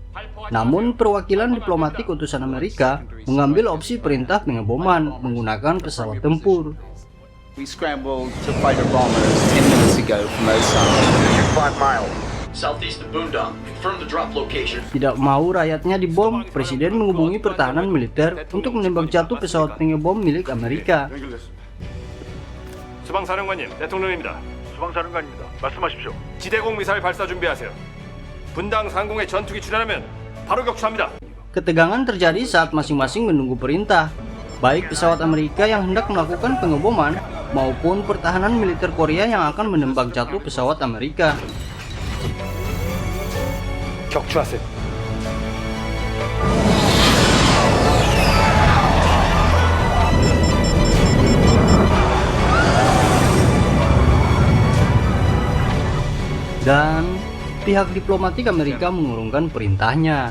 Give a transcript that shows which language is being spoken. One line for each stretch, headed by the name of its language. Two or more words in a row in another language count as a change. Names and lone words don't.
Indonesian: Namun, perwakilan diplomatik utusan Amerika mengambil opsi perintah pengeboman menggunakan pesawat tempur.
English: We scrambled to fighter bombers 10 minutes ago from Osaka. 5 miles southeast of Boondong. Confirm the drop location.
Indonesian: Tidak mau rakyatnya dibom, presiden menghubungi pertahanan militer untuk menembak jatuh pesawat pengebom milik Amerika.
Korean: 수방사령관님, 대통령입니다. 수방사령관입니다. 말씀하십시오. 지대공 미사일 발사 준비하세요. 분당 상공에 전투기 출현하면 바로 격추합니다.
Indonesian: Ketegangan terjadi saat masing-masing menunggu perintah, baik pesawat Amerika yang hendak melakukan pengeboman maupun pertahanan militer Korea yang akan menembak jatuh pesawat Amerika.
Korean: 격추하세요.
Indonesian: Dan pihak diplomatik Amerika mengurungkan perintahnya.